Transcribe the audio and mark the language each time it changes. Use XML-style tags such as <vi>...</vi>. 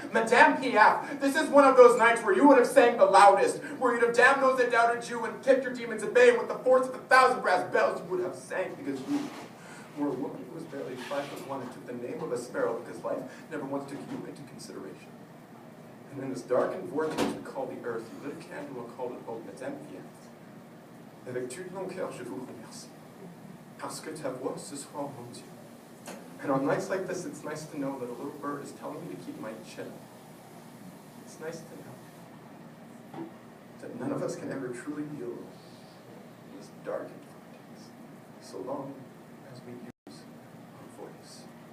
<en>Madame Piaf, this is one of those nights where you would have sang the loudest, where you'd have damned those that doubted you and kept your demons at bay with the force of 1,000 brass bells. You would have sang because you were a woman who was barely 5'1" and took the name of a sparrow because life never once took you into consideration. And in this darkened vortex we call the earth, you lit a candle and called it hope.</en> <fr>Madame Piaf, avec tout mon cœur, je vous remercie, parce que ta voix ce soir, mon Dieu.</fr> <en>And on nights like this, it's nice to know that a little bird is telling me to keep my chin. It's nice to know that none of us can ever truly be alone in this darkened vortex, so long as we use our voice.</en>